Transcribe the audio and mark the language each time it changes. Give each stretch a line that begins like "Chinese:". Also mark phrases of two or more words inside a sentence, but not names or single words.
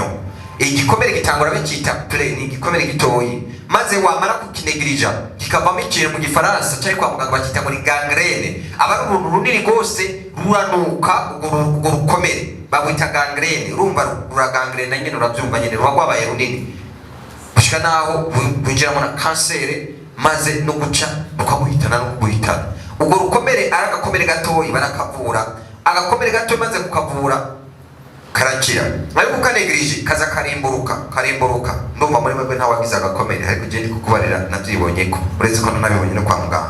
Rundi: Igikomere gitangura bakita plain, igikomere gitoyi, maze wamara kukinegirija kikavamo ikintu mu gifaransa cyangwa kwa muganga bakita muri gangrene. Aba ari uruntu runini rwose ruranuka, urwo rukomere bagwita gangrene. Urumva ruragangrene nyine, urabyumva nyine, ruba rwabaye runini gushika naho winjiramo na kanseri, maze no guca ukaguhitana no kuguhitana. Ubwo rukomere aragakomere gatoyi barakavura, agakomere gato maze kukavura karakira, ariko ukanegirije kaza karimburuka. Ndumva muri mwebwe ntawagize agakomere, ariko je ndi kukubarira navyibonye ko uretse ko nabibonye no kwa muganga.